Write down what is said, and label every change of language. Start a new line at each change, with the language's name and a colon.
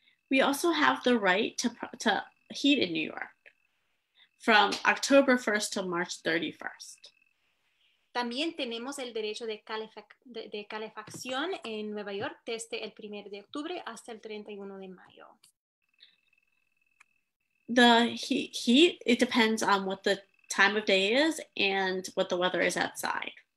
English: We also have the right to heat in New York from October 1st to March 31st.
Spanish: También tenemos el derecho de calefacción en Nueva York desde el 1 de octubre hasta el 31 de mayo.
English: The heat, it depends on what the time of day is and what the weather is outside.